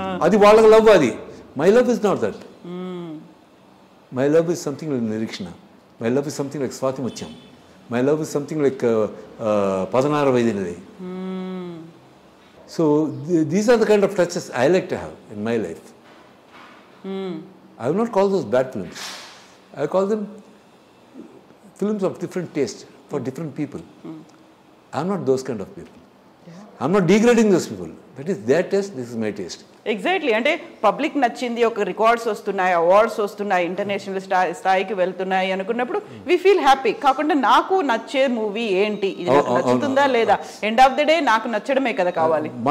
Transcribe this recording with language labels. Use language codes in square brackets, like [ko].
[te] అది వాళ్ళకి లవ్. అది [en] My love is not that. My love is something like Nireekshana. My love is something like Swathi Muthyam. My love is something like 16 వైద్యులది. So these are the kind of touches I like to have in my life. I will not call those bad films. I call them films of different taste for different people. I am not those kind of people. I am not degrading those people. That is their taste, this is my taste. Exactly. [te] అంటే public నచ్చింది, ఒక records వస్తున్నాయి, awards వస్తున్నాయి, international స్థాయికి వెళ్తున్నాయి అనుకున్నప్పుడు [en] We feel happy. [te] కాకుండా నాకు నచ్చే మూవీ ఏంటి, ఇది నాకు నచ్చుతుందా లేదా, [en] end of the day [te] నాకు నచ్చడమే కదా కావాలి,